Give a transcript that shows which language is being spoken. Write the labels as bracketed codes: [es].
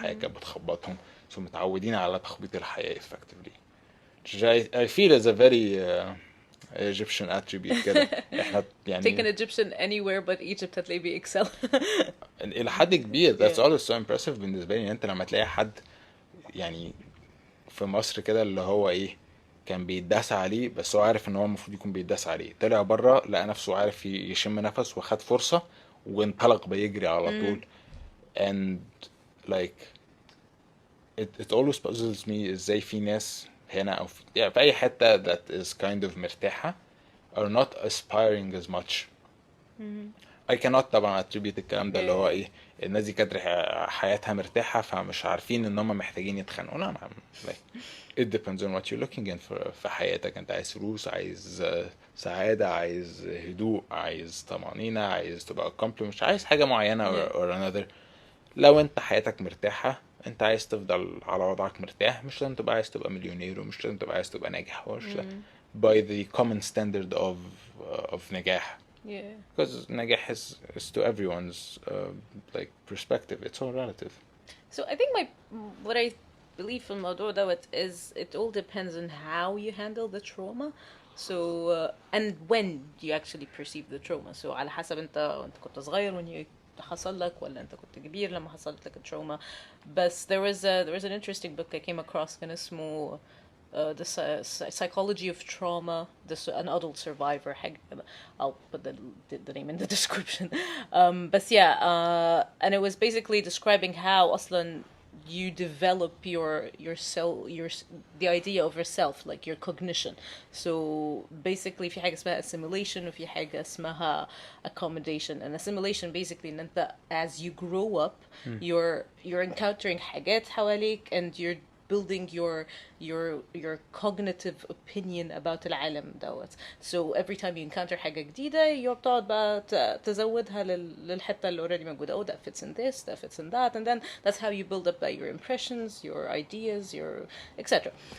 [ar] الحياة كانت بتخبطهم, so متعودين على تخبيط الحياة effectively. [en] Which I feel is a very Egyptian attribute كده. [ar] احنا يعني [en] Take an Egyptian anywhere but Egypt [ar] هتلاقيه بيكسل. إلى حد كبير. That's [en] Yeah. always so impressive [ar] بالنسبة لي. أنت لما تلاقي حد يعني في مصر كده اللي هو إيه كان بيتداس عليه بس هو عارف إن هو المفروض يكون بيتداس عليه, طلع بره لقى نفسه عارف يشم نفس وخد فرصة وانطلق بيجري على طول. [en] And like it always puzzles me [ar] إزاي في ناس هنا أو يعني في أي حتة [en] that is kind of مرتاحة are not aspiring as much. I cannot [ar] طبعا attribute الكلام ده اللي هو ايه الناس دي كانت حياتها مرتاحة فمش عارفين ان هم محتاجين يتخانقوا. لا, [en] like it depends on what you're looking in [ar] في حياتك. انت عايز فلوس, عايز سعادة, عايز هدوء, عايز طمأنينة, عايز تبقى accomplished, مش عايز حاجة معينة [en] or another. [ar] لو انت حياتك مرتاحة انت عايز تفضل على وضعك مرتاح, مش لازم تبقى عايز تبقى مليونير ومش لازم تبقى عايز تبقى ناجح [en] by the common standard of [ar] نجاح. [en] Yeah. Because نجاح is to everyone's like perspective. It's all relative. So I think what I believe [ar] في الموضوع دوت [en] is it all depends on how you handle the trauma. So and when you actually perceive the trauma. [ar] So على حسب انت كنت صغير [en] when you [ar] حصل لك ولا انت كنت كبير لما حصلت لك التروما. [en] But there was an interesting book I came across [ar] كان اسمه [en] the psychology of trauma, an adult survivor. I'll put the name in the description. But yeah, and it was basically describing how أصلا you develop the idea of yourself, like your cognition. So basically [ar] في حاجة اسمها assimilation وفي حاجة اسمها accommodation. [en] And assimilation basically [ar] ان انت [en] as you grow up you're encountering [ar] حاجات حواليك [en] and you're building your cognitive opinion about [ar] العالم دوت. [en] So every time you encounter [ar] حاجة جديدة [en] you [ar] بتقعد بقى تزودها للحتة اللي [en] already موجودة. Oh, that fits in this, that fits in that, and then that's how you build up your impressions, your ideas, your etc.